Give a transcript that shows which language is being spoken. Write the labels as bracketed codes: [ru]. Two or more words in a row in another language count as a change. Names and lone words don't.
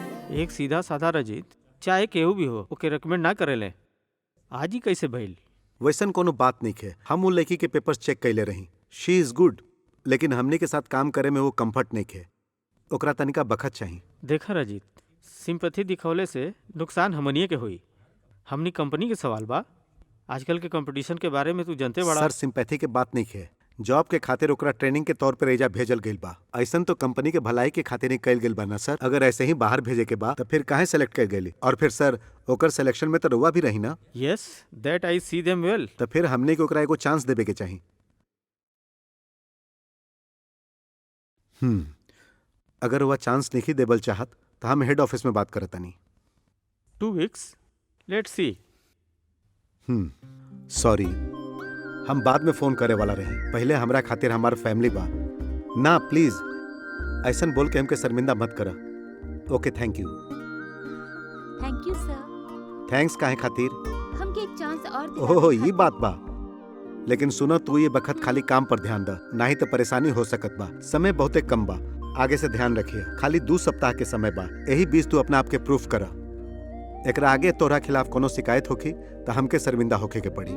[bho] एक सीधा साधा रजित चाहे केहू भी हो ओके रिकमेंड ना करेले। आज ही कैसे भइल? वैसन कोनो बात नहीं है। हम वो लड़की के पेपर्स चेक कैले रही, [en] She is good, [bho] लेकिन हमने के साथ काम करे में वो कंफर्ट नहीं है। ओकरा तनिका बखत चाहिए। देखा रजित, सिंपैथी दिखौले से नुकसान हमनिए के हुई। हमनी कंपनी के सवाल बा। आजकल के कंपटीशन के बारे में तू जानते बड़ा। सर सिंपैथी के बात नहीं है। जॉब के खातिर ओकरा ट्रेनिंग के तौर पर एजा भेजल गइल बा। ऐसन तो कंपनी के भलाई के खातिर ही कैल गइल बा ना सर। अगर ऐसे ही बाहर भेजे के बा तो फिर काहे सेलेक्ट कर गइली? और फिर सर ओकर सिलेक्शन में तो रुआ भी रही ना। [en] यस, that I see them well. [bho] तो फिर हमने के ओकरा एगो चांस देवे के चाहिए। अगर वह चांस नहीं देवल चाहत तो हम [en] head office [bho] में बात करत नहीं। [en] 2 weeks, let's see. [bho] सॉरी, हम बाद में फोन करे वाला रहे। पहले हमरा खातिर हमार फैमिली बा ना। प्लीज ऐसन बोल के हमके शर्मिंदा मत करा। [en] OK, thank you. thank you sir. [bho] थैंक्स काहे खातिर? हमके एक चांस और दिला ओह के ये बात बा। लेकिन सुनो, तू ये बखत खाली काम पर ध्यान द, नहीं तो परेशानी हो सकत बा। समय बहुते कम बा, आगे से ध्यान रखिए। खाली 2 सप्ताह के समय बा, यही बीच तू अपना आपके प्रूफ करा। एकरा आगे तोरा खिलाफ कोनो शिकायत होखी तो हमके शर्मिंदा होखे के पड़ी।